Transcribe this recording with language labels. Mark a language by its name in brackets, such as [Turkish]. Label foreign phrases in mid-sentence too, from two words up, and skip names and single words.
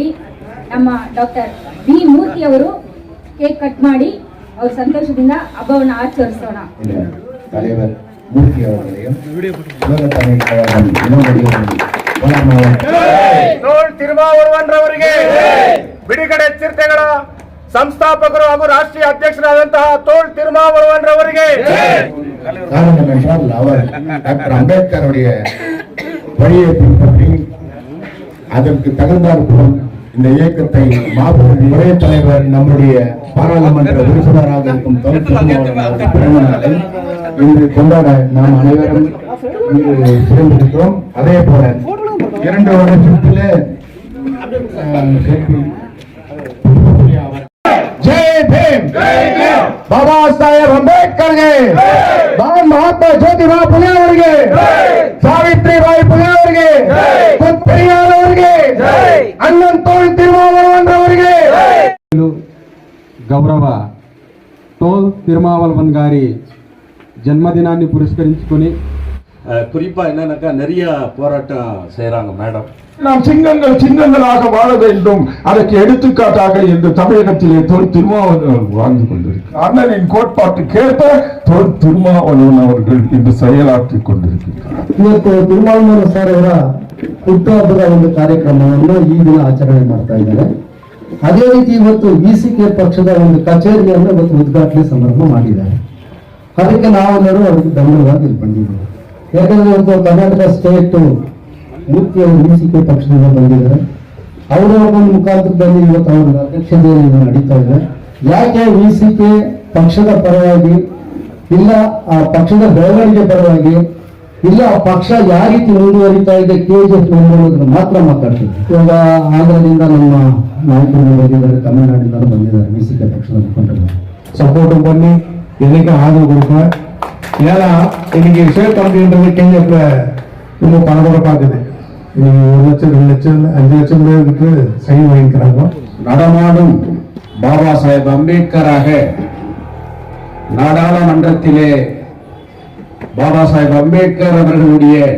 [Kannada] ನಮ್ಮ ಡಾಕ್ಟರ್ B ಮೂರ್ತಿ ಅವರು [English] cake cut [Kannada] ಮಾಡಿ ಅವ್ರ ಸಂತೋಷದಿಂದ ಹಬ್ಬವನ್ನು ಆಚರಿಸೋಣ. ತೋಳ್ ತಿರುಮಾವಳವನ್ರವರಿಗೆ ಬಿಡುಗಡೆ ಚಿರತೆಗಳ ಸಂಸ್ಥಾಪಕರು ಹಾಗೂ ರಾಷ್ಟ್ರೀಯ ಅಧ್ಯಕ್ಷರಾದಂತಹ ತೋಳ್ ತಿರುಮಾವಳವನ್ರವರಿಗೆ [Tamil] டாக்டர் அம்பேத்கர் உடைய வழியை பின்பற்றி அதற்கு தகுந்தாற்போல் இந்த இயக்கத்தை மாபெரும் ஒரே தலைவர் நம்முடைய பாராளுமன்ற உறுப்பினராக இருக்கும் தோழர் திருமாவளவன் பிறந்த நாளை இன்று கொண்டாட நாம் அனைவரும் இங்கு சேர்ந்திருக்கிறோம். அதே போல 2 வருஷத்திலே ஜெய் பீம் பாபா சாஹேப் [Kannada] ಅಂಬೇಡ್ಕರ್ಗೆ ಮಹಾತ್ಮ ಜ್ಯೋತಿಬಾ ಫುಲೆ ಅವರಿಗೆ ಸಾವಿತ್ರಿಬಾಯಿ ಫುಲೆ ಅವರಿಗೆ ಪೆರಿಯಾರ್ ಅವರಿಗೆ ಅಣ್ಣನ್ ತೋಳ್ ತಿರುಮಾವಳವನ್ ಅವರಿಗೆ [Telugu] గౌరవ తోల్ తిరుమావళవన్ గారి జన్మదినాన్ని పురస్కరించుకొని [Tamil] குறிப்பா என்னன்னாக்கா நிறைய போராட்டம் செய்யறாங்க மேடம். நாம் சிங்கங்களாக வாழ வேண்டும். அதற்கு எடுத்துக்காட்டாக இந்த தமிழகத்திலே தோல் திருமாவளவன் வாழ்ந்து கொண்டிருக்கிறார். அண்ணனின் கோட்பாட்டுக்கேற்ப தோல் திருமாவளவன் அவர்கள் இந்த செயலாற்றிக் கொண்டிருக்கிறார். [Kannada] ಇವತ್ತು ತಿರುಮಾವಳವನ್ ಸರ್ ಅವರ ಹುಟ್ಟುಹಬ್ಬದ ಒಂದು ಕಾರ್ಯಕ್ರಮವನ್ನು ಈ ದಿನ ಆಚರಣೆ ಮಾಡ್ತಾ ಇದ್ದಾರೆ. ಅದೇ ರೀತಿ ಇವತ್ತು VCK ಪಕ್ಷದ ಒಂದು ಕಚೇರಿಯನ್ನು ಇವತ್ತು ಉದ್ಘಾಟನೆ ಸಮಾರಂಭ ಮಾಡಿದ್ದಾರೆ. ಅದಕ್ಕೆ ನಾವೆಲ್ಲರೂ ಅವರಿಗೆ ಬೆಂಬಲವಾಗಿ ಇಲ್ಲಿ ಬಂದಿದ್ದೇವೆ. ಯಾಕಂದ್ರೆ ಇವತ್ತು ಕರ್ನಾಟಕ ಸ್ಟೇಟ್ ಮೂರ್ತಿ ಅವರು VCK ಪಕ್ಷದಿಂದ ಬಂದಿದ್ದಾರೆ. ಅವರ ಒಂದು ಮುಖಾಂತರದಲ್ಲಿ ಇವತ್ತು ಅವರ ಅಧ್ಯಕ್ಷತೆಯಲ್ಲಿ ನಡೀತಾ ಇದೆ. ಯಾಕೆ VCK ಪಕ್ಷದ ಪರವಾಗಿ ಇಲ್ಲ ಆ ಪಕ್ಷದ ಬೆಳವಣಿಗೆ ಪರವಾಗಿ ಇಲ್ಲ ಆ ಪಕ್ಷ ಯಾವ ರೀತಿ ಮುಂದುವರಿತಾ ಇದೆ KGF ಅನ್ನೋದನ್ನ ಮಾತ್ರ ಮಾತಾಡ್ತೀವಿ. ಇವಾಗ ಆಂಧ್ರದಿಂದ ನಮ್ಮ ನಾಯಕರು ಬಂದಿದ್ದಾರೆ, ತಮಿಳುನಾಡಿನಿಂದ ಬಂದಿದ್ದಾರೆ VCK ಪಕ್ಷದ ಮುಖಂಡರು. [Tamil] சப்போர்ட் பண்ணி இன்னைக்கு ஆதரவு கொடுப்பேன். ஏன்னா இன்னைக்கு ஷேர் பண்ணுறது KGF ரொம்ப பணத்தோட பார்க்குது. 1 லட்சம் 2 லட்சம் 5 லட்சம் பேருக்கு சைன் வாங்கிக்கிறாங்க. நடமாடும் பாபா சாஹேப் அம்பேத்கராக நாடாளுமன்றத்திலே பாபா சாஹேப் அம்பேத்கர் அவர்களுடைய